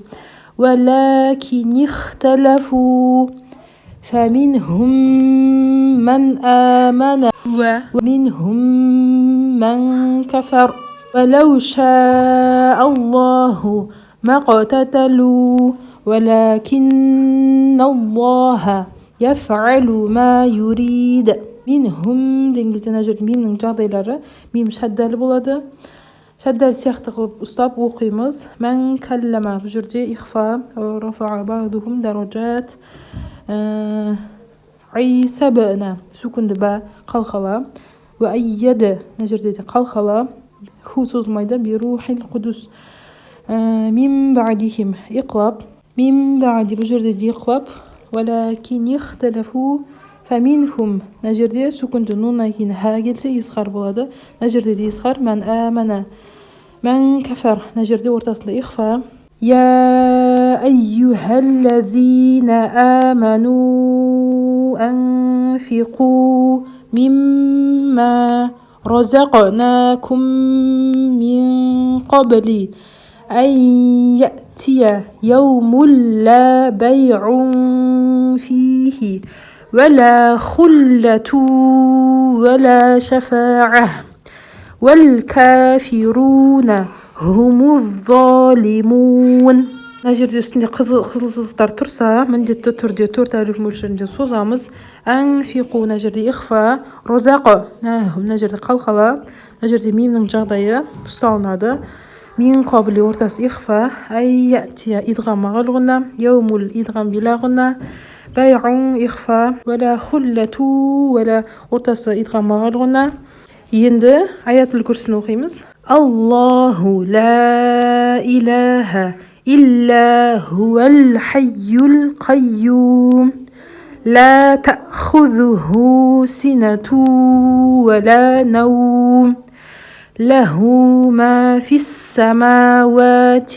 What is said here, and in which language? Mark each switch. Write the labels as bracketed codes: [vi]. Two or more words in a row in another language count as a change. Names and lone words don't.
[ar] ولكن اختلفوا فمنهم من آمن ومنهم من كفر ولو شاء الله ما اقتتلوا ولكن الله يفعل ما يريد. [kk] منهم деңгізде нәжір мимнің жағдайлары, мим шәддәлі болады. шәддәл сияқты қылып ұстап оқимыз. [ar] من كلم, [kk] бұл жерде ихфа, [ar] رفع بعضهم درجات. [kk] Иса бна сүкінді бә қалқала. [ar] وأيد, [kk] мына жерде де қалқала, ху созылмайды. [ar] بروح القدس من بعدهم إقلاب. من بعد, [kk] бұл жерде де иқлаб. [ar] ولكن اختلفوا فمنهم, [kk] мына жерде сүкінді нуннан кейін ха келсе исхар болады. мына жерде де исхар. [ar] من آمن, من كفر, [kk] мына жерде ортасында ихфа. [ar] يا أيها الذين آمنوا أنفقوا مما رزقناكم من قبل أن يأتي يوم لا بيع فيه ولا خلة ولا شفاعة والكافرون هم الظالمون. [kk] мына жерде үстінде қызыл сызықтар тұрса, міндетті түрде 4 әлif мөлшерінде созамыз. Анфиқу, мына жерде ихфа, розақы, мына жерде қалқала, мына жерде мимнің жағдайы ұсталынады. [ar] من قبل [kk] ортасы ихфа, айятия идғам мағалғына, яумул идғам билағына, байғун ихфа, [ar] ولا خلة, [kk] вәлә ортасы идғам мағалғына. Енді аятыл күрсін оқимыз. [ar] الله لا إله إلا هو الحي القيوم لا تأخذه سنة ولا نوم له ما في السماوات